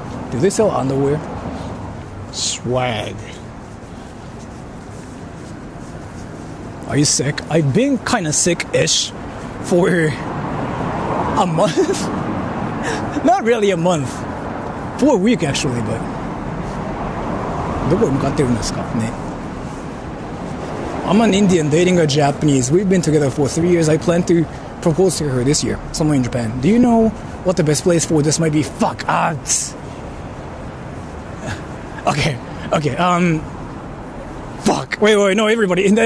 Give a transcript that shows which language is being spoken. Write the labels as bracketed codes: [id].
[en] Do they sell underwear? Swag. Are you sick? I've been kind of sick-ish for a month. Not really a month. For a week actually, but [ja] どこへ向かってるんですかね? [en] I'm an Indian dating a Japanese. We've been together for 3 years. I plan to propose to her this year, somewhere in Japan. Do you know what the best place for this might be. Fuck. Okay. Fuck. Wait. No, everybody.